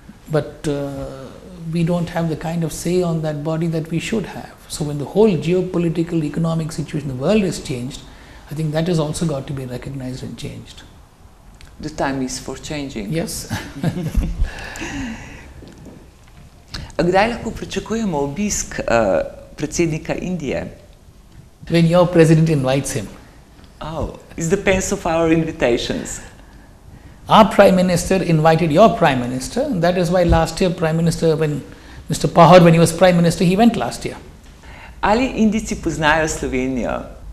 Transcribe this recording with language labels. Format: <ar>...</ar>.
<en>But we don't have the kind of say on that body that we should have. So when the whole geopolitical, economic situation in the world has changed, I think that has also got to be recognized and changed. The time is for changing. Yes.</en> <sl>Kdaj lahko pričakujemo obisk predsednika Indije?</sl> <en>When your president invites him. Oh, it depends of our invitations. Our Prime Minister invited your Prime Minister, and that is why last year Prime Minister, when Mr. Pogovor, when he was Prime Minister, he went last year.</en> <sl>Ali Indijci poznajo Slovenijo?</sl>